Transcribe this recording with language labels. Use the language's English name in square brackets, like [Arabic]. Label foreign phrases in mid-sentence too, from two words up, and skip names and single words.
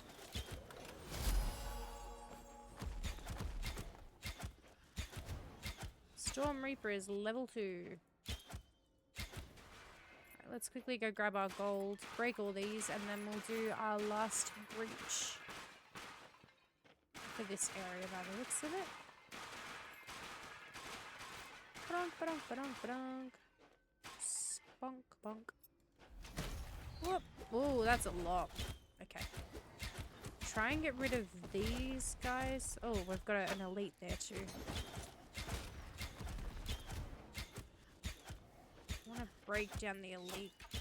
[English] Storm Reaper is level 2. Alright, let's quickly go grab our gold, break all these, and then we'll do our last breach for this area by the looks of it. Ba-donk, ba-donk, ba-donk, ba-donk. Spunk, bonk. Whoop. Oh, that's a lot. Okay. Try and get rid of these guys. Oh, we've got an elite there too. I want to break down the elite.